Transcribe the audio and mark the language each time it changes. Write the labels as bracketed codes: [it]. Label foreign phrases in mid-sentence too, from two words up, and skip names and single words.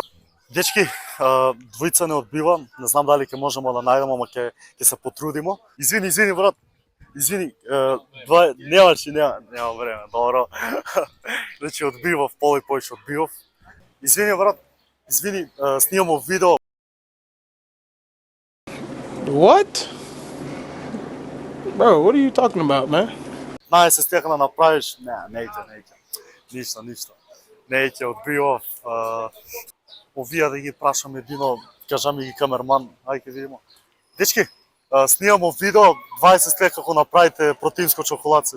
[mk] Дечки, двојца не одбива, не знам дали ќе можеме да најдеме, ама ќе се потрудимо. Извини брат. Извини, нема време, добро. Значи одбивав, поли повеќе одбивав. Извини брат, снимаме видео. [en] What? Bro, what are you talking about, man? [mk] Се стека да направиш, неќе. Ништо. Неќе одбивав. Овие да ги прашам едино, кажа ми ги камерман, ајде ќе видиме. Дечки, снимаме видео 20 стека како направите протеинско чоколадце.